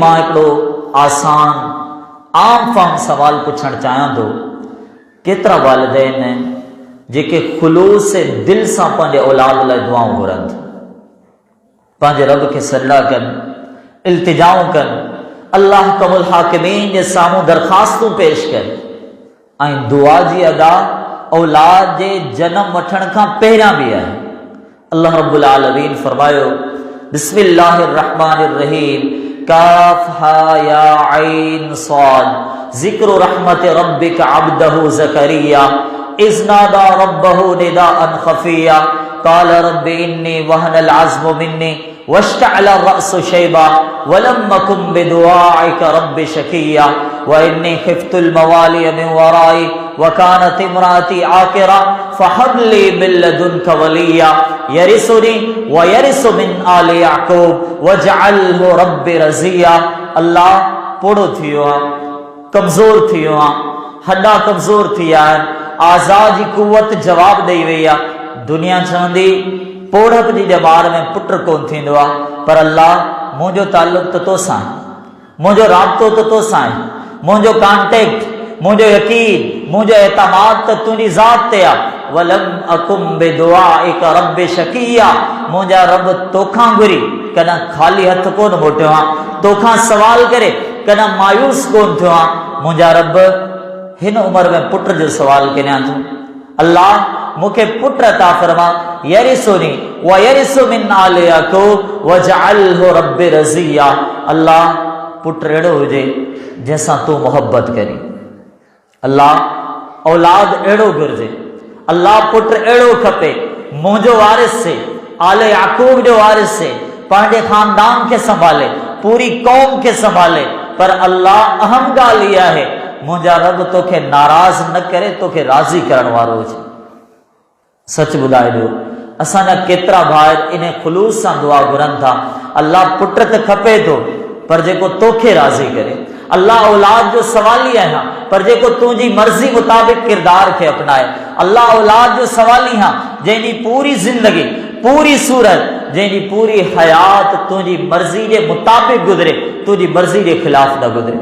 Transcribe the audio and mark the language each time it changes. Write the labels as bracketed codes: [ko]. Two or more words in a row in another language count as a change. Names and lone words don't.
[sd] मां हिकिड़ो आसान आम फाम सवाल पुछणु चाहियां थो, केतिरा वालिदैन आहिनि जेके ख़ुलूस दिल सां पंहिंजे औलाद लाइ दुआऊं घुरनि था, पंहिंजे रब खे सजदा कनि, इल्तिजाऊं कनि, [ar] الله أحكم الحاكمين [sd] जे साम्हूं दरख़्वास्तूं पेश कनि, ऐं दुआ जी अदा औलाद जे जनम वठण खां पहिरियां बि आहे। [ar] الله رب العالمين फरमायो, بسم الله الرحمن الرحيم, كهيعص ذكر رحمت ربك عبده زكريا إذ نادى ربه نداء خفيا قال رب إني وهن العظم مني واشتعل الرأس شيبا ولم أكن بدعائك رب شقيا وإني خفت الموالي من ورائي وكانت امرأتي عاقرا فهب لي من لدنك وليا يرثني ويرث من آل يعقوب واجعله رب رضيا. [sd] अल्लाह पोड़ो थी वियो आहे, कमज़ोर थी वियो आहे, हॾा कमज़ोर थी विया आहिनि, आज़ाद जी कुवत जवाब ॾेई वई आहे। दुनिया चवंदी पोड़प जी ॼमार में पुट कोन थींदो आहे, पर अल्लाह मुंहिंजो ताल्लुक़ त तोसां आहे, मुंहिंजो राब्तो त तोसां आहे, मुंहिंजो कॉन्टेक्ट, मुंहिंजो यकीन, मुंहिंजो एतमाद त तुंहिंजी ज़ात ते आहे। [ar] ولم أكن بدعائك رب شقيا, [sd] मुंहिंजा रब तोखां घुरी कॾहिं ख़ाली हथ कोन मोटियो आहे, तोखां सवाल करे कॾहिं मायूस कोन थियो आहे। मुंहिंजा रब हिन उम्र में पुट जो सवाल करियां थो, अल्लाह मूंखे पुट अता फरमा, [ar] يرثني ويرث من آل يعقوب واجعله رب رضيا. [sd] अल्लाह पुट अहिड़ो हुजे जंहिंसां तूं मोहब्बत करी, अल्लाह औलाद अहिड़ो घुरिजे, अल्लाह पुट अहिड़ो खपे मुंहिंजो वारिस से, आले याक़ूब जो वारिस से, पंहिंजे ख़ानदान खे संभाले, पूरी क़ौम खे संभाले। पर अल्लाह अहम ॻाल्हि इहा आहे, मुंहिंजा रब तोखे नाराज़ न करे, तोखे राज़ी करण वारो हुजे। सच ॿुधाए ॾियो, असांजा केतिरा भाइर इन ख़ुलूस सां दुआ घुरनि था, अल्लाह पुट त खपे थो पर जेको तोखे राज़ी करे, अल्लाह औलाद जो सवाली आहियां पर जेको तुंहिंजी मर्ज़ी मुताबिक़ किरदार खे अपनाए, अल्लाह औलाद जो सवाली आहियां जंहिंजी पूरी ज़िंदगी, पूरी सूरत, जंहिंजी पूरी हयात तुंहिंजी मर्ज़ी जे मुताबिक़ गुज़रे, तुंहिंजी मर्ज़ी जे ख़िलाफ़ न गुज़रे।